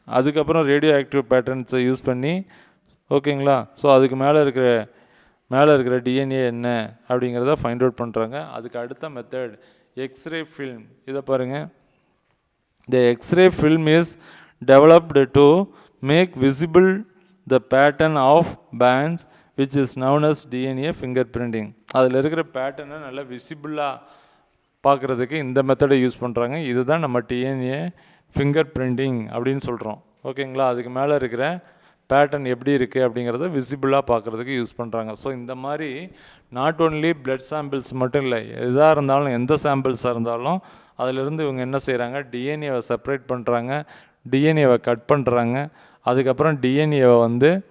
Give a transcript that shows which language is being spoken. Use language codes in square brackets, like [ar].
[ta] அதுக்கப்புறம் radio active பேட்டர்ன்ஸை use பண்ணி, ஓகேங்களா, ஸோ அதுக்கு மேலே இருக்கிற டிஎன்ஏ என்ன அப்படிங்கிறத ஃபைண்ட் அவுட் பண்ணுறாங்க. அதுக்கு அடுத்த மெத்தட் எக்ஸ்ரே ஃபில்ம். இதை பாருங்கள், [en] the X-ray film is developed to make visible the pattern of bands which is known as DNA fingerprinting. [ta] அதில் இருக்கிற பேட்டர்னை நல்லா விசிபிளாக பார்க்குறதுக்கு இந்த மெத்தடை யூஸ் பண்ணுறாங்க. இதுதான் நம்ம டிஎன்ஏ ஃபிங்கர் பிரிண்டிங் அப்படின்னு சொல்கிறோம். ஓகேங்களா? அதுக்கு மேலே இருக்கிற பேட்டர்ன் எப்படி இருக்குது அப்படிங்கிறத விசிபிளாக பார்க்குறதுக்கு யூஸ் பண்ணுறாங்க. ஸோ இந்த மாதிரி [en] not only blood samples [ta] மட்டும் இல்லை, எதாக இருந்தாலும் எந்த சாம்பிள்ஸாக இருந்தாலும் அதிலிருந்து இவங்க என்ன செய்கிறாங்க, டிஎன்ஏவை செப்பரேட் பண்ணுறாங்க, டிஎன்ஏவை கட் பண்ணுறாங்க, அதுக்கப்புறம் டிஎன்ஏவை வந்து